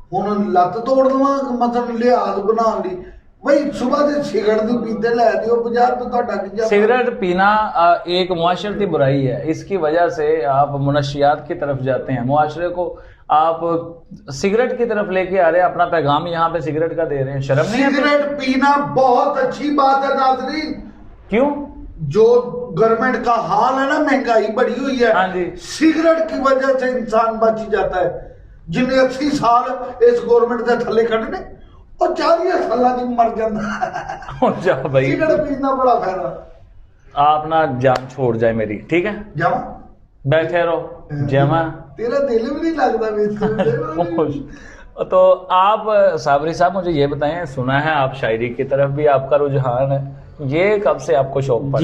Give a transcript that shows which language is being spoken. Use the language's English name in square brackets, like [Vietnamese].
[Punjabi] ਹੁਣ ਲੱਤ ਤੋੜ ਦਵਾਂ ਮਤਲਬ ਲਿਹਾਜ਼ ਬਣਾਉਣ ਲਈ। वही सुबह से सिगरेट दी पीते लै दियो 50 रुपए ਤੁਹਾਡਾ ਕੀ ਜਾ। [Hindi] सिगरेट पीना एक मुआशरती बुराई है, इसकी वजह से आप मुनशियात की तरफ जाते हैं, मुआशरे को आप सिगरेट की तरफ लेके आ रहे हैं, अपना पैगाम यहाँ पे सिगरेट का दे रहे हैं। शर्म नहीं है? सिगरेट पीना बहुत अच्छी बात है नाज़रीन। क्यों? जो गवर्नमेंट का हाल है ना, महंगाई बढ़ी हुई है, हाँ जी। सिगरेट की वजह से इंसान बच जाता है। [Punjabi] ਜਿੰਨੇ 80 ਸਾਲ ਇਸ ਗਵਰਨਮੈਂਟ ਦੇ ਥੱਲੇ ਕੱਢਨੇ ਉਹ 40 ਸਾਲਾਂ ਚ ਮਰ ਜਾਂਦਾ। [Hindi] जा भाई, [Punjabi] ਸਿਗਰਟ ਪੀਣ ਦਾ ਬੜਾ ਫਾਇਦਾ। [Hindi] आप ना जान छोड़ जाए मेरी, ठीक है, [Punjabi] ਜਾਵਾਂ [Hindi] बैठे रहो जमा। [Punjabi] ਤੇਰਾ ਦਿਲ ਵੀ ਨਹੀਂ ਲੱਗਦਾ ਵੇਖ। [Hindi] तो आप साबरी साहब मुझे ये बताएं, सुना है आप शायरी की तरफ भी आपका रुझान है, ये कब से आपको शौक पड़ा?